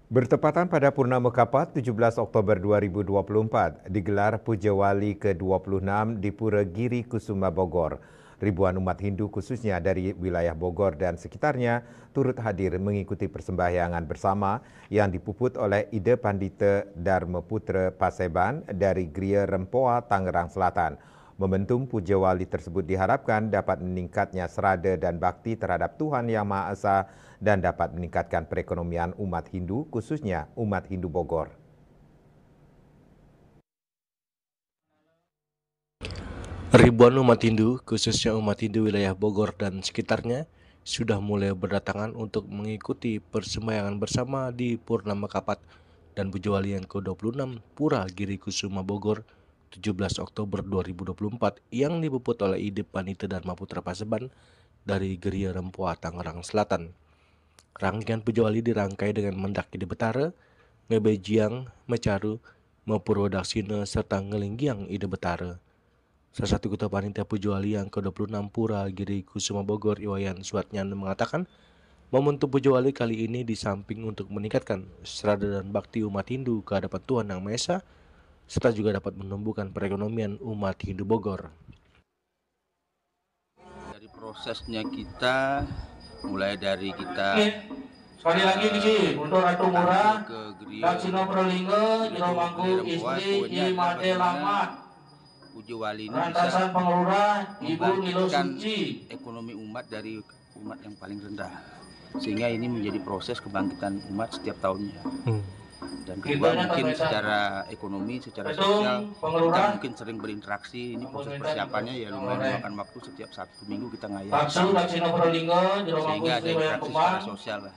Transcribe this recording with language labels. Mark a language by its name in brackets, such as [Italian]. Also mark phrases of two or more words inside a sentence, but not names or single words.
[Indonesian] Bertepatan pada Purnama Kapat 17 Oktober 2024, digelar Puja Wali ke-26 di Pura Giri Kusuma Bogor. Ribuan umat Hindu khususnya dari wilayah Bogor dan sekitarnya turut hadir mengikuti persembahyangan bersama yang dipuput oleh Ida Pandita Dharma Putra Paseban dari Gria Rempoa, Tangerang Selatan. Momentum Puja Wali tersebut diharapkan dapat meningkatnya serada dan bakti terhadap Tuhan Yang Maha Esa dan dapat meningkatkan perekonomian umat Hindu, khususnya umat Hindu Bogor. Ribuan umat Hindu, khususnya umat Hindu wilayah Bogor dan sekitarnya, sudah mulai berdatangan untuk mengikuti persembahyangan bersama di Purnama Kapat dan Puja Wali yang ke-26 Pura Giri Kusuma Bogor 17 Oktober 2024 yang dipuput oleh Ida Pandita Dharma Putra Paseban dari Gria Rempoa, Tangerang Selatan. Rangkaian Puja Wali dirangkai dengan mendaki di Betara, Ngebejiang, Mecaru, Mepurwodaksina, serta Ngelinggiang Ida Betara. Salah satu ketua panitia Puja Wali yang ke-26 Pura Giri Kusuma Bogor, Iwayan Suatnyan, mengatakan momentum Puja Wali kali ini di samping untuk meningkatkan serada dan bakti umat Hindu ke hadapan Tuhan Yang Maha Esa, serta juga dapat menumbuhkan perekonomian umat Hindu Bogor. Dari prosesnya kita, mulai dari kita sekali lagi nih untuk Ratu Murah, Daksina Pralingga, Jero Mangku Istri, Ji Made Lamat, Puja Wali ini Rantasan Pengurah, Ibu Nilo Suci, ekonomi umat dari umat yang paling rendah, sehingga ini menjadi proses kebangkitan umat setiap tahunnya. Dan kedua mungkin secara ekonomi, secara sosial kita mungkin sering berinteraksi. Ini proses persiapannya ya lumayan memakan waktu, setiap Sabtu Minggu kita ngayat sehingga ada interaksi secara sosial lah.